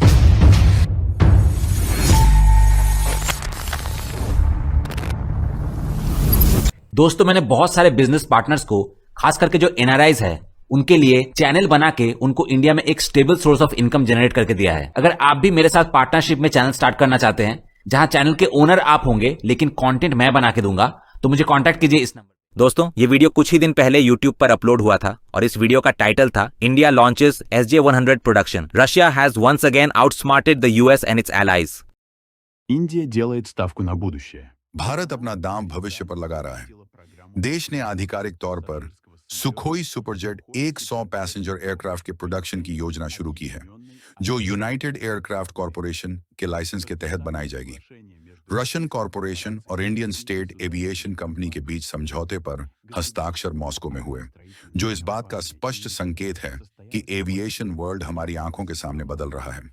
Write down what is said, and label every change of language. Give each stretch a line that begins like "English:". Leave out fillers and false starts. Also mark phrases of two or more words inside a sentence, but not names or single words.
Hindi: दोस्तों, मैंने बहुत सारे
English: business partners
Hindi: को, खास करके जो NRIs है, उनके लिए चैनल बना के उनको इंडिया में एक
English: stable source of income generate
Hindi: करके दिया है। अगर आप भी मेरे साथ पार्टनरशिप में
English: channel start
Hindi: करना चाहते हैं, जहां चैनल के ओनर आप होंगे लेकिन कंटेंट मैं बना के दूंगा, तो मुझे कांटेक्ट कीजिए इस नंबर। दोस्तों, ये वीडियो कुछ ही दिन पहले यूट्यूब पर अपलोड हुआ था और इस वीडियो का टाइटल था इंडिया लॉन्चेस SJ-100 प्रोडक्शन, रशिया हैज वंस अगेन आउटस्मार्टेड द US एंड इट्स एलाइज।
Russian: Индия делает ставку на будущее.
Hindi: भारत अपना दांव भविष्य पर लगा रहा है। देश ने आधिकारिक तौर पर सुखोई सुपरजेट 100
English: passenger aircraft
Hindi: के प्रोडक्शन की योजना शुरू की है, जो यूनाइटेड एयरक्राफ्ट कॉरपोरेशन के लाइसेंस के तहत बनाई जाएगी।
English: Russian corporation
Hindi: और
English: Indian state aviation company
Hindi: के बीच समझौते पर हस्ताक्षर मॉस्को में हुए, जो इस बात का स्पष्ट संकेत है कि
English: aviation world
Hindi: हमारी आंखों के सामने बदल रहा है।